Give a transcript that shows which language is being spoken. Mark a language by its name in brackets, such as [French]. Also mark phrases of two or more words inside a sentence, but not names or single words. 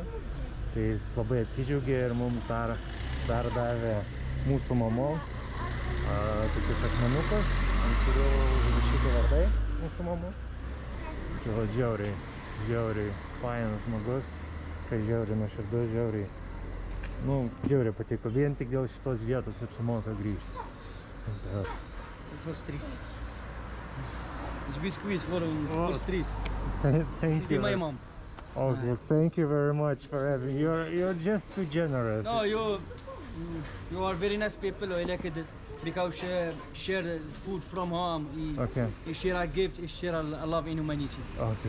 [Lithuanian] Tai jis labai apsidžiaugė ir mums dar davė mūsų mamoms tokius akmenukus, ant kurių užrašyti vardai mūsų mamų. Tai va žiauriai fainas žmogus, kai žiauriai nuoširdus, žiauriai patiko. Vien tik dėl šitos vietos apsimoka grįžti. [Dutch] Het was triest. Dus biscuits voor triest. [English] Thank you. My mom. Okay, thank you very much for having. You're just too generous. No, you are very nice people. I like it because share the food from home. Okay. You share a gift, you share a love in humanity. Okay.